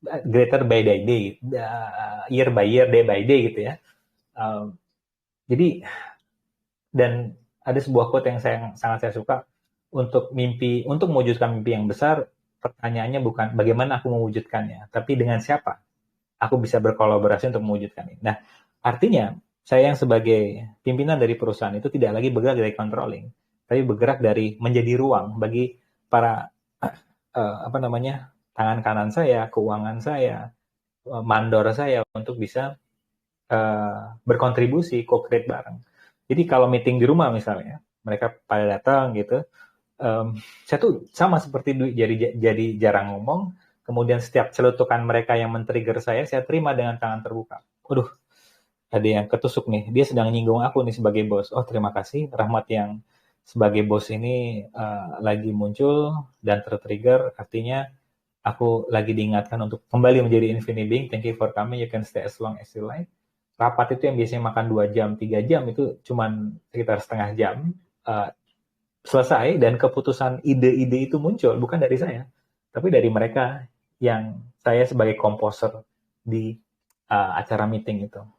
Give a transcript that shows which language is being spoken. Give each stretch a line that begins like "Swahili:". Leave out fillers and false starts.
English: Greater by day, year by year, day by day
Indonesian: gitu ya. Jadi, dan ada sebuah quote yang sangat saya suka, untuk mewujudkan mimpi yang besar, pertanyaannya bukan bagaimana aku mewujudkannya, tapi dengan siapa aku bisa berkolaborasi untuk mewujudkannya. Nah, artinya saya yang sebagai pimpinan dari perusahaan itu tidak lagi bergerak dari controlling, tapi bergerak dari menjadi ruang bagi para tangan kanan saya, keuangan saya, mandor saya untuk bisa berkontribusi, co-create bareng. Jadi kalau meeting di rumah misalnya, mereka pada datang gitu, saya tuh sama seperti Dwi, jadi jarang ngomong, kemudian setiap celutukan mereka yang men-trigger saya terima dengan tangan terbuka. Waduh, ada yang ketusuk nih, dia sedang nyinggung aku nih sebagai bos. Oh terima kasih, Rahmat yang sebagai bos ini lagi muncul dan tertrigger, artinya aku lagi diingatkan untuk kembali menjadi infinite being.
English: Thank you for coming, you can stay as long as you like.
Indonesian: Rapat itu yang biasanya makan 2 jam, 3 jam, itu cuman sekitar setengah jam, selesai, dan keputusan ide-ide itu muncul, bukan dari saya, tapi dari mereka yang saya sebagai komposer di acara meeting itu.